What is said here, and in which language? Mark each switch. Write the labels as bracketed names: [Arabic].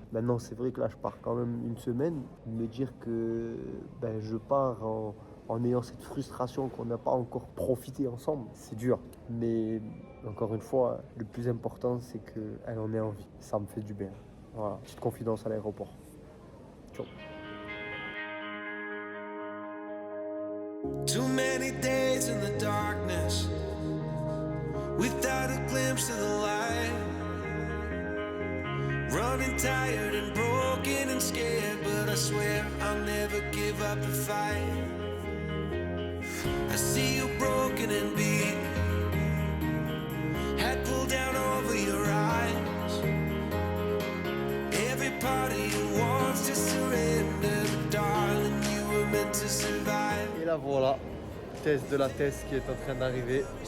[French] Maintenant, c'est vrai que là, je pars quand même une semaine, me dire que je pars en ayant cette frustration qu'on n'a pas encore profité ensemble, c'est dur. Mais encore une fois, le plus important, c'est qu'elle en ait envie. Ça me fait du bien. Voilà, petite confidence à l'aéroport. Ciao. [English] Too many days in the darkness without a glimpse of the light. Running tired and broken and scared, but I swear I'll never give up the fight. I see you broken and beat, head pulled down over your eyes. Every part of you wants to surrender, but darling, you were meant to survive. [French] Et là voilà, test de la thèse qui est en train d'arriver.